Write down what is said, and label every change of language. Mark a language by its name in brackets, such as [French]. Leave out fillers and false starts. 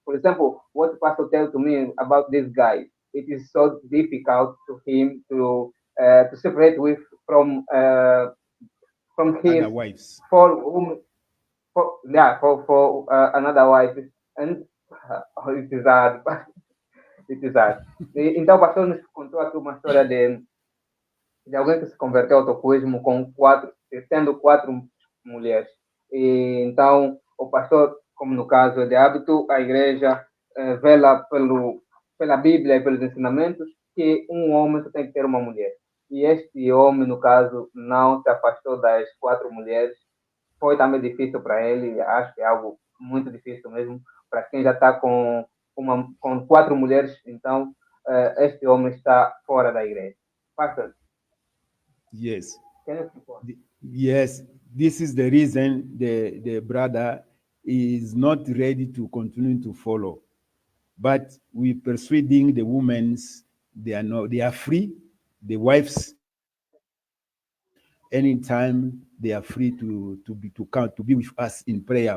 [English] For example, what Pastor tell to me about this guy, it is so difficult to him to separate with from his Other wives. for whom for yeah for another wife, and it is hard. It is hard. [Portuguese] Então o pastor nos contou aqui uma história de alguém que se converteu ao tocuísmo com 4, tendo 4 mulheres. E, então, o pastor, como no caso é de hábito, a igreja vela pela Bíblia e pelos ensinamentos que um homem só tem que ter uma mulher. E este homem, no caso, não se afastou das 4 mulheres. Foi também difícil para ele, acho que é algo muito difícil mesmo, para quem já está com 4 mulheres, então este homem está fora da igreja. [English] Pastor, Yes. can you keep on? Yes, this is the reason the brother is not ready to continue to follow. But we persuading the women, they are free. The wives, anytime they are free to come to be with us in prayer.